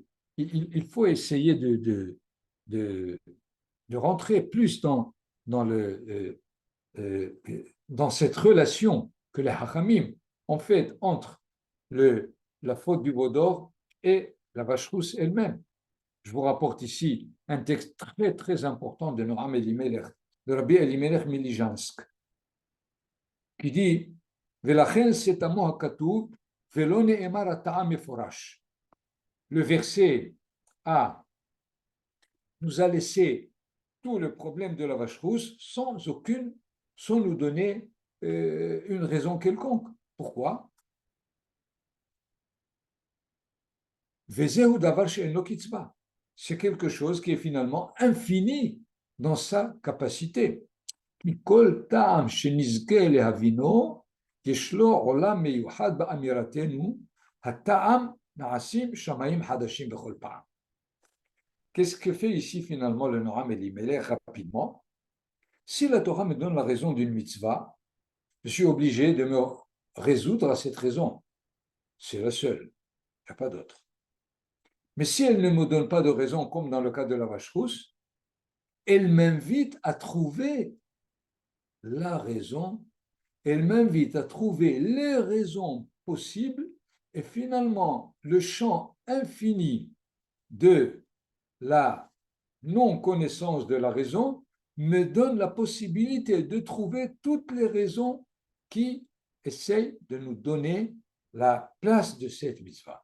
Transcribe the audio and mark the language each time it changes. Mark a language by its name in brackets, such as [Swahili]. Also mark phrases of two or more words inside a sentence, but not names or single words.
[French] Il faut essayer de, de rentrer plus dans, dans cette relation que les hachamim ont faite entre la faute du veau d'or et la vache rousse elle-même. Je vous rapporte ici un texte très très important de Noam Elimelech, de Rabbi Elimelech Milijansk, qui dit [Hebrew] ולכן סתמו הכתוב ולא נאמר הטעם מפורש. [French] Le verset A nous a laissé tout le problème de la vache rousse sans nous donner une raison quelconque. Pourquoi? [Hebrew] וזהו דבר שאינו קצבה. [French] C'est quelque chose qui est finalement infini dans sa capacité. [Hebrew] כל טעם שנזכה להבינו, יש לו עולם מיוחד באמירתנו, הטעם נעשים שמיים חדשים בכל פעם. [French] Qu'est-ce que fait ici finalement le Noam Elimelech rapidement? Si la Torah me donne la raison d'une mitzvah, je suis obligé de me résoudre à cette raison. C'est la seule, il n'y a pas d'autre. Mais si elle ne me donne pas de raison, comme dans le cas de la vache rousse, elle m'invite à trouver la raison, elle m'invite à trouver les raisons possibles et finalement le champ infini de la non-connaissance de la raison me donne la possibilité de trouver toutes les raisons qui essayent de nous donner la place de cette mitzvah.